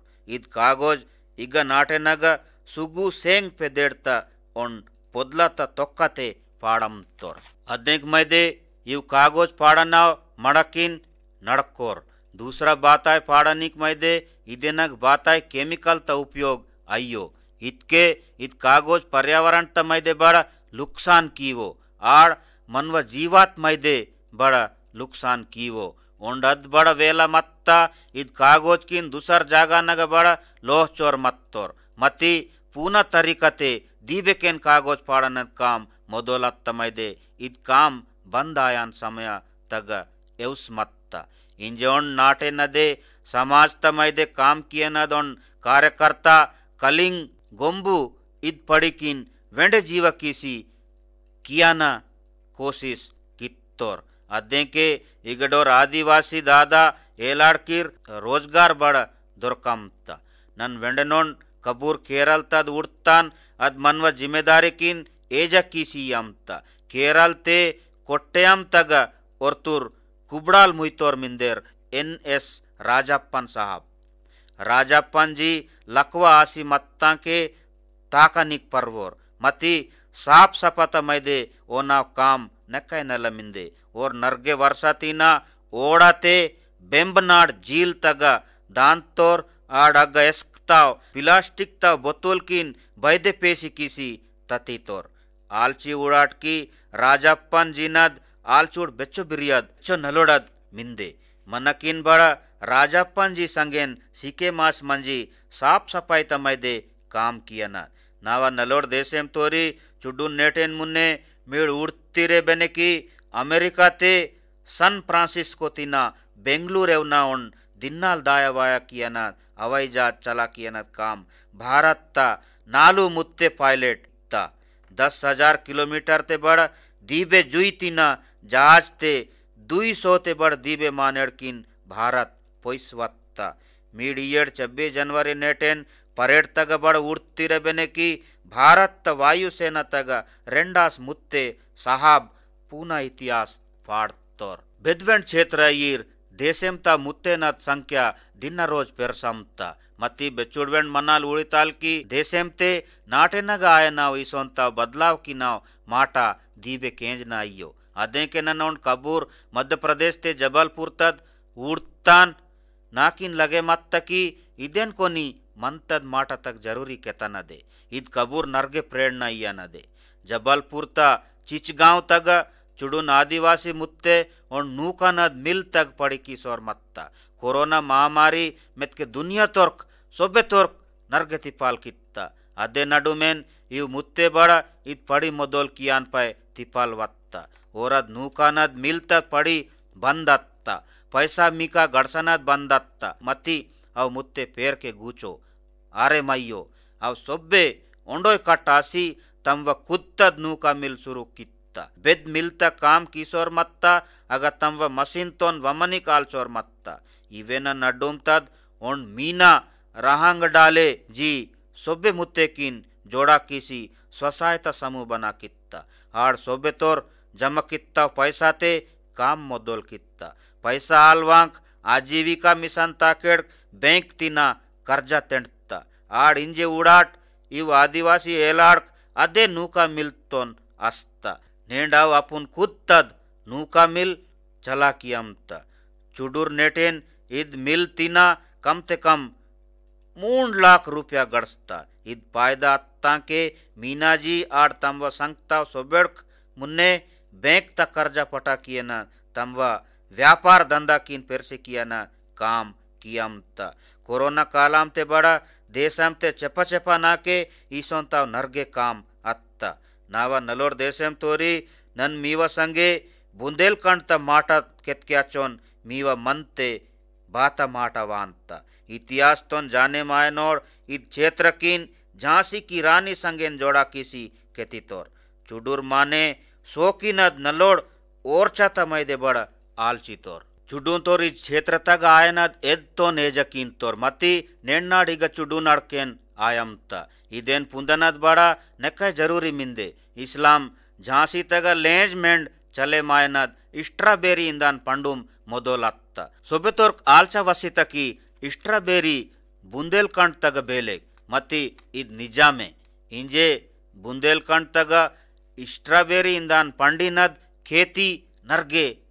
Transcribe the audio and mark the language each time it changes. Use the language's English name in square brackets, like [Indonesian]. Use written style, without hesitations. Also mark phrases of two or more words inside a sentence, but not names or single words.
[Gondi] इद कागज इग नाटे नग सुगु सेंग पेदेड़ता ओन पोदलता तोक्कते पाड़म तोर अदेक मैदे इव कागज पाड़नाव मड़किन नड़कोर दूसरा बाताय पाड़निक मैदे इदेनग बाताय केमिकल त उपयोग अयो इतके इत कागज पर्यावरण त मैदे बड़ा नुकसान कीवो आड़ मनव जीवात मैदे बड़ा नुकसान कीवो ओंडद बड़ वेला मत्ता इद कागज किन दूसर जागा नग बड़ लोह चोर मत्तोर मती पूना तरीकते दीबेकेन कागज पाड़न काम मोदोलत मैदे इद काम बंद आयान समय तग एवस मत्ता इंजोन नाटे नदे समाज तमैदे काम किए नदोन कार्यकर्ता कलिंग गोंबु इद पड़िकिन वेंडे जीव कीसी कियाना कोशिश कित्तोर अदेके इगडोर आदिवासी दादा ಏಲಾಡ್ಕಿರ್ रोजगार बड़ दोरकमता नन वेंडनोन कबूर केरल तद उड़तान अद मनव जिम्मेदारी किन एजा कीसी यमता केरल ते कोट्टयम तग ओरतुर कुबड़ाल मुइतोर मिंदेर NS राजप्पन साहब राजप्पन जी लकवा आसी मत्ता के ताकनिक परवोर मती साफ सपत मैदे ओना काम नकै नल मिंदे और नर्गे वर्षातीना ओड़ाते बेंबनाड झील तग दांतोर आड़ग एस्कताव प्लास्टिक ताव बोतल किन बैदे पेशी किसी ततीतोर आलची उड़ाट की राजप्पन जिनद आलचूड़ बेच्चो बिरियद बेच्चो नलोड़द मिंदे मनकिन बड़ा राजप्पन जी संगेन सीके मास मंजी साफ सफाई तमैदे काम किया नावा नलोड़ देशेम तोरी चुड्डू नेटेन मुन्ने मीड़ उड़तीरे बेने की अमेरिका ते सन फ्रांसिस्को तीना बेंगलुरु एवना उन दिन्नाल दाया वाया किया हवाई जहाज चला किया काम भारत ता नालू मुत्ते पायलट ता 10,000 किलोमीटर ते बड़ दीबे जुई तीना जहाज ते 200 ते बड़ दीबे मानेड़ किन भारत पोइसवत्ता मीडियड 26 जनवरी नेटेन परेड तग बड़ उड़तीरे बेने की भारत वायुसेना तग रेंडास मुत्ते साहब पूना इतिहास पाड़तोर बेदवेंट क्षेत्र ईर देशेम ता मुत्तेन संख्या दिन रोज पेरसमता मती बेचुड़वेंट मनाल उड़िताल की देशेम ते नाटेनग आय नाव इसोंता बदलाव की नाव माटा दीबे केंज ना अयो अदे के ननौन कबूर मध्य प्रदेश ते जबलपुर तद उड़तान नाकिन लगे मत की इदेन कोनी मंतद माटा तक जरूरी केता न दे इद कबूर नरगे प्रेरणा इया न दे जबलपुर ता चिचगांव तक चुड़ुन आदिवासी मुत्ते और नूका नद मिल तक पड़ी की सोर मत्ता [Hindi] कोरोना महामारी में [Gondi] के दुनिया तोर्क सोबे तोर्क नरगे तिपाल कित्ता अदे नडुमेन इव मुत्ते बड़ा इत पड़ी मोदोल कियान पाए तिपाल वत्ता औरद नूका नद मिल तक पड़ी बंदत्ता पैसा मीका गड़सनद बंदत्ता मती अव मुत्ते पेर के गूचो आरे मయ్యో अव सोबे ओंडोय कट्टासी तम व कुत्तद नूका मिल शुरू कित्ता बेद मिलता काम किशोर मत्ता अगर तम व मशीन तोन वमनी काल चोर मत्ता इवेन नड्डुम तद ओन मीना रहांग डाले जी सोबे मुत्ते किन जोड़ा किसी स्वसहायता समूह बना कित्ता आड़ सोबे तोर जमा कित्ता पैसा ते काम मोदोल कित्ता पैसा आलवांक आजीविका मिशन ताकेड़ बैंक तीना कर्जा तेंडता आड़ इंजे उड़ाट इव आदिवासी एलाड़ अदे नूका मिलतोन अस्ता नेंडाव अपुन कुत्तद नूका मिल चला कियमता चुडूर नेटेन इद मिल तीना कम ते कम 3 लाख रुपया गड़सता इद पायदा अत्ता के मीनाजी आड़ तमवा संगता सोबेड़क मुन्ने बैंक तक कर्जा पटा किया न तमवा व्यापार धंधा किन पेरसे किया न काम कियमता कोरोना कालाम ते बड़ा देशम ते चपा चपा नाके ईसोंता नरगे काम अत्ता नावा नलोर देशम तोरी नन मीवा संगे बुंदेलखंड त माटा केत्क्याचोन मीवा मनते बाता माटा वांता इतिहास तोन जाने मायनोर इत क्षेत्र किन झांसी की रानी संगेन जोड़ा किसी केती तोर चुडूर माने सोकिनद नलोड़ ओरचा तमैदे बड़ा आलची तोर चुडून तोर [Hindi] इस क्षेत्र [Gondi] तक आयनद एद तो नेजकीन तोर मती नेन्नाडिग चुडून अड़केन आयमता इदेन पुंदनद बड़ा नका जरूरी मिंदे इस्लाम झांसी तग लेंज मेंड चले मायनद स्ट्रॉबेरी इंदान पंडुम मोदोलत्ता सोबे तोर आलचा वसिता की स्ट्रॉबेरी बुंदेलखंड तग बेले मती इद निजामे इंजे बुंदेलखंड तग स्ट्रॉबेरी इंदान पंडिनद खेती नरगे